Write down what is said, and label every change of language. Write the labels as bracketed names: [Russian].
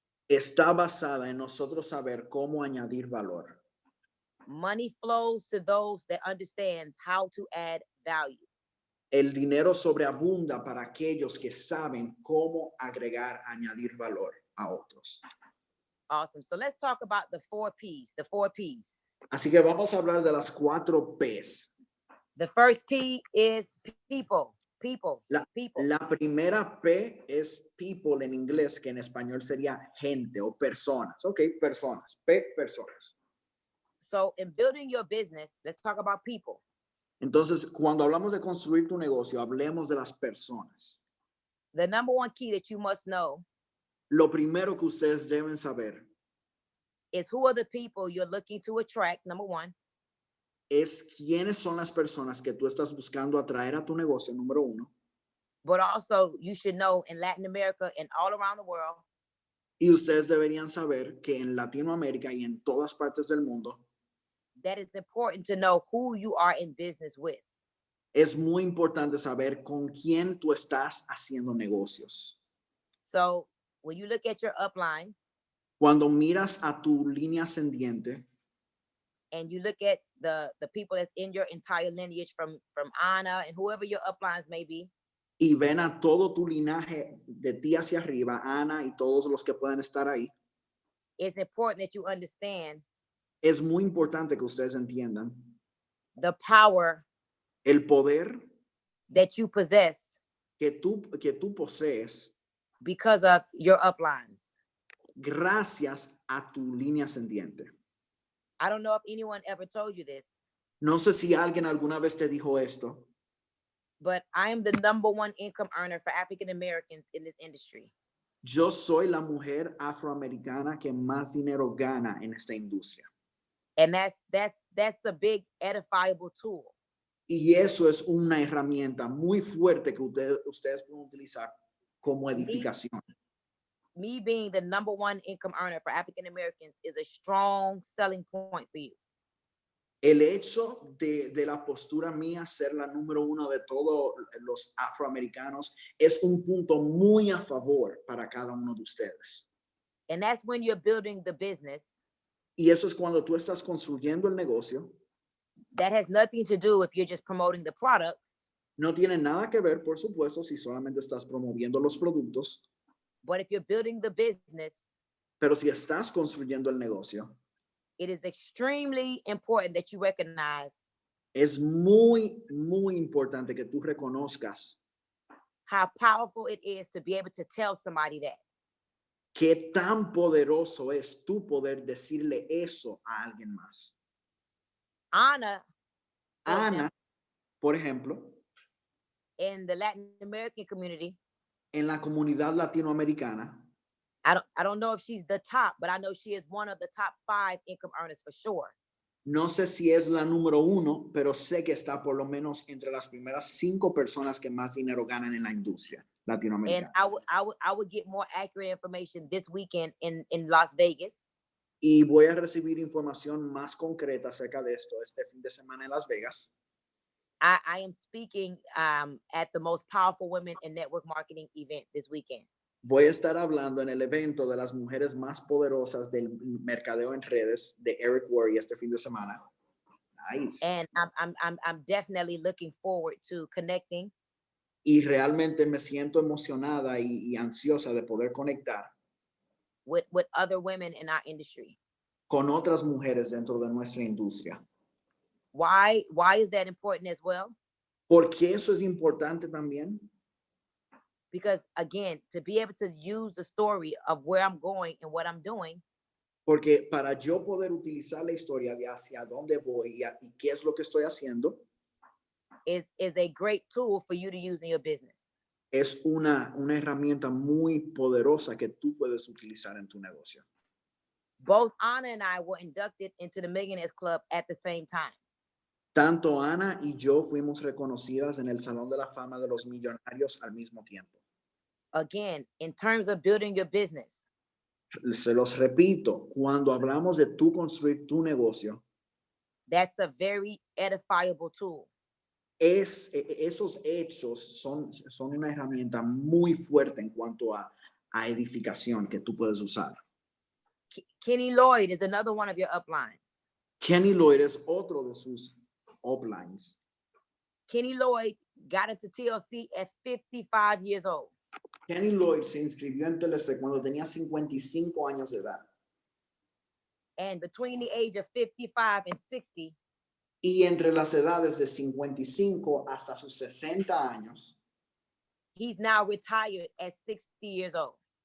[Spanish] está basada en nosotros saber cómo añadir valor. [English] Money flows to those that understands how to add value. [Spanish] El dinero sobreabunda para aquellos que saben cómo agregar, añadir valor a otros. [English] Awesome. So let's talk about the 4 P's, the 4 P's. [Spanish] Así que vamos a hablar de las 4 P's. [English] The first P is people, people, people. [Spanish] La primera P es people en inglés, que en español sería gente o personas. Ok, personas. P, personas. [English] So in building your business, let's talk about people. [Spanish] Entonces, cuando hablamos de construir tu negocio, hablemos de las personas. [English] The number 1 key that you must know [Spanish] Lo primero que ustedes deben saber [English] is who are the people you're looking to attract, number 1. [Spanish] es quiénes son las personas que tú estás buscando atraer a tu negocio, número 1. [English] But also you should know in Latin America and all around the world, [Spanish] Y ustedes deberían saber que en Latinoamérica y en todas partes del mundo [English] that it's important to know who you are in business with. [Spanish] es muy importante saber con quién tú estás haciendo negocios. [English] So when you look at your upline [Spanish] Cuando miras a tu línea ascendiente [English] and you look at the people that's in your entire lineage from Anna and whoever your uplines may be, [Spanish] y ven a todo tu linaje de ti hacia arriba, Ana y todos los que puedan estar ahí, [English] it's important that you understand [Spanish] es muy importante que ustedes entiendan [English] the power [Spanish] el poder [English] that you possess [Spanish] que tú posees [English] because of your uplines. [Spanish] gracias a tu línea ascendiente. [English] I don't know if anyone ever told you this, [Spanish] No sé si alguien alguna vez te dijo esto, [English] but I am the number 1 income earner for African Americans in this industry. [Spanish] yo soy la mujer afroamericana que más dinero gana en esta industria. [English] And that's a big edifiable tool. [Spanish] Y eso es una herramienta muy fuerte que ustedes pueden utilizar como edificación. [English] Me being the number 1 income earner for African Americans is a strong selling point for you. [Spanish] El hecho de la postura mía ser la número uno de todos los afroamericanos es un punto muy a favor para cada uno de ustedes. [English] And that's when you're building the business [Spanish] Y eso es cuando tú estás construyendo el negocio. [English] that has nothing to do if you're just promoting the products, [Spanish] No tiene nada que ver, por supuesto, si solamente estás promoviendo los productos, [English] but if you're building the business, [Spanish] pero si estás construyendo el negocio, [English] it is extremely important that you recognize [Spanish] es muy, muy importante que tú reconozcas [English] how powerful it is to be able to tell somebody that. [Spanish] qué tan poderoso es tú poder decirle eso a alguien más. [English] Anna, for [Spanish] Ana, [English] example, [Spanish] por ejemplo, [English] in the Latin American community, [Spanish] en la comunidad latinoamericana, [English] I don't know if she's the top, but I know she is one of the top 5 income earners for sure. [Spanish] no sé si es la número uno, pero sé que está por lo menos entre las primeras 5 personas que más dinero ganan en la industria [English] And [Spanish] latinoamericana. [English] I would get more accurate information this weekend in Las Vegas. [Spanish] Y voy a recibir información más concreta acerca de esto este fin de semana en Las Vegas. [English] I am speaking at the most powerful women in network marketing event this weekend. [Spanish] Voy a estar hablando en el evento de las mujeres más poderosas del mercadeo en redes de Eric Worre este fin de semana. [English] Nice. And I'm definitely looking forward to connecting [Spanish] Y realmente me siento emocionada y ansiosa de poder conectar [English] with other women in our industry. [Spanish] con otras mujeres dentro de nuestra industria. [English] Why is that important as well? [Spanish] Porque eso es importante también. [English] Because again, to be able to use the story of where I'm going and what I'm doing, [Spanish] Porque para yo poder utilizar la historia de hacia dónde voy y qué es lo que estoy haciendo, [English] is a great tool for you to use in your business. [Spanish] es una herramienta muy poderosa que tú puedes utilizar en tu negocio. [English] Both Anna and I were inducted into the Millionaires Club at the same time. [Spanish] Tanto Ana y yo fuimos reconocidas en el Salón de la Fama de los Millonarios al mismo tiempo. [English] Again, in terms of building your business, [Spanish] Se los repito, cuando hablamos de tú construir tu negocio, [English] that's a very edifiable tool. [Spanish] esos hechos son una herramienta muy fuerte en cuanto a edificación que tú puedes usar. [English] Kenny Lloyd is another one of your uplines. [Spanish] Kenny Lloyd es otro de sus uplines. [English] Kenny Lloyd got into TLC at 55 years old. [Spanish] Kenny Lloyd se inscribió en TLC cuando tenía 55 años de edad. [English] And between the age of 55 and 60, [Spanish] Y entre las edades de 55 hasta sus 60 años, [English] he's now retired at 60 years old.